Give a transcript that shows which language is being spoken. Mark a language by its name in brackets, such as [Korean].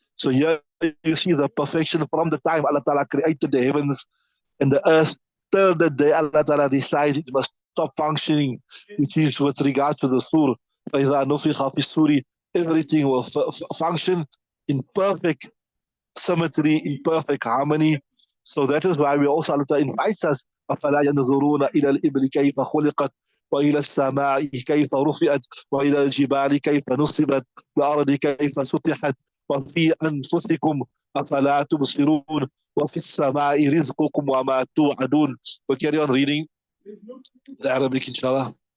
[English] So here you see the perfection from the time Allah Ta'ala created the heavens and the earth till the day Allah Ta'ala decided it must stop functioning, which is with regards to the sur. [Arabic] فَإِذَا نُفِخَ فِي السُّورِ, [English] everything will function in perfect symmetry, in perfect harmony. So that is why we also Allah Ta'ala invites us, [Arabic] أَفَلَا يَنْظُرُونَ إِلَى الْإِبْلِ كَيْفَ خُلِقَتْ وإلى السماء كيف رفعت وإلى الجبال كيف نصبت والأرض كيف سطحت وفي أنفسكم أفلا تبصرون وفي السماء رزقكم وما توعدون. [English] We carry on reading the Arabic, inshallah.